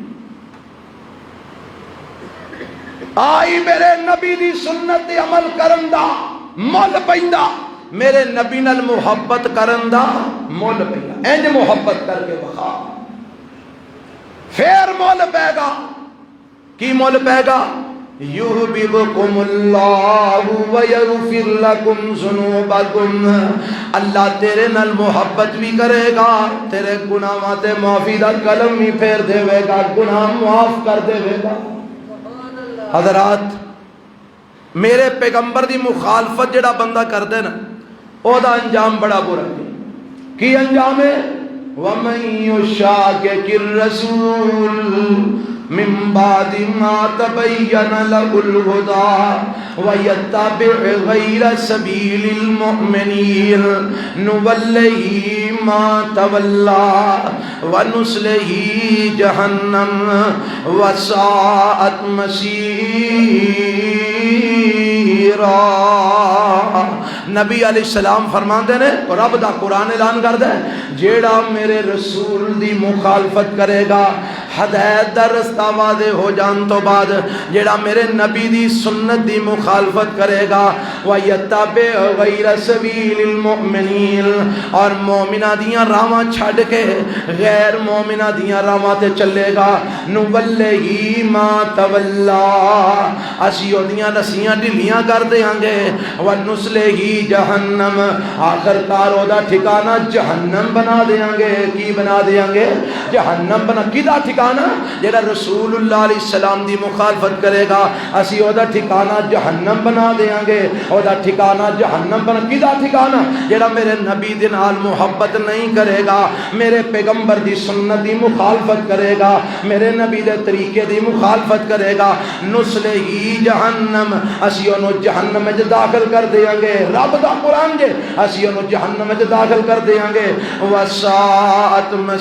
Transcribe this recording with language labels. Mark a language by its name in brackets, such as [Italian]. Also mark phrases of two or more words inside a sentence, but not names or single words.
[Punjabi] آئی میرے نبی دی سنت دی عمل کرن دا مول پیندا، میرے نبی نال محبت کرن دا مول پیندا، انج محبت کر کے وخا پھر مول پے گا۔ کی مول پے گا؟ [Arabic] یحببکم اللہ ویغفر لکم ذنوبکم، [Punjabi] اللہ تیرے نال محبت بھی کرے گا، تیرے گناہاں تے معافی دا قلم بھی پھیر دے گا، گناہ معاف کر دے گا۔ حضرات میرے پیغمبر دی مخالفت جڑا بندہ کر دے نا او دا انجام بڑا برا ہے۔ کی انجام ہے؟ [Arabic] وَمَن يُشَاقِقِ الرَّسُولَ من بعد ما تبين له الهدى ويتبع غير سبيل المؤمنين نوله ما تولى ونصله جهنم وساءت مصيرا۔ [Punjabi] نبی علیہ السلام فرماندے نے، رب دا قرآن اعلان کردا ہے جیڑا میرے رسول دی مخالفت کرے گا ہدایت دا رستہ واضح ہو جان تو بعد جڑا میرے نبی دی سنت دی مخالفت کرے گا [Arabic] وَيَتَّبِعْ غَيْرَ سَبِيلِ [Punjabi] الْمُؤْمِنِينَ اور مومنہ دیاں راواں چھڈ کے غیر مومنہ دیاں راواں تے چلے گا [Arabic] نُوَلِّهِ مَا تَوَلَّا [Punjabi] اسی اودیاں نسیاں ڈھلیاں کر دیاں گے [Arabic] وَنُصْلِهِ جہنم [Punjabi] آخر کار او دا ٹھکانہ جہنم بنا دیاں گے کی بنا دیاں گے جہنم بنا کیدا ٹھکانہ جڑا رسول اللہ علیہ السلام دی مخالفت کرے گا اسی او دا ٹھکانہ جہنم بنا دیاں گے او دا ٹھکانہ جہنم بنا کیدا ٹھکانہ جڑا میرے نبی دے نال محبت نہیں کرے گا میرے پیغمبر دی سنت دی مخالفت کرے گا میرے نبی دے طریقے دی مخالفت کرے گا [Arabic] نُصْلِهِ جہنم [Punjabi] اسی انو جہنم میں داخل کر دیاں گے رب دا قرآن جے اسی انو جہنم میں داخل کر دیاں گے وَسَاءَتْ